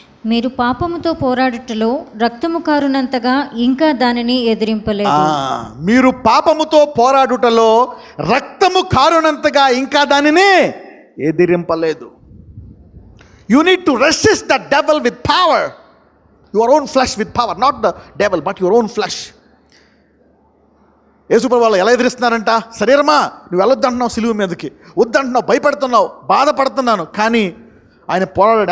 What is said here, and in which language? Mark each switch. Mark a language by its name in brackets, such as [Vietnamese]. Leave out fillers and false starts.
[Telugu] మీరు పాపముతో పోరాడుటలో రక్తము కారునంతగా ఇంకా దానిని ఎదిరింపలేదు. మీరు పాపముతో పోరాడుటలో రక్తము కారునంతగా ఇంకా దానిని ఎదిరింపలేదు. [English] You need to resist the devil with power. Your own flesh with power, not the devil, but your own flesh. [Telugu] యేసుప్రభు వాళ్ళు ఎలా ఎదిరిస్తున్నారంట? శరీరమా నువ్వు వెళ్ళొద్దంటున్నావు, సిలువ మీదకి వద్దంటున్నావు, భయపడుతున్నావు, బాధపడుతున్నాను, కానీ ఆయన పోరాడాడు.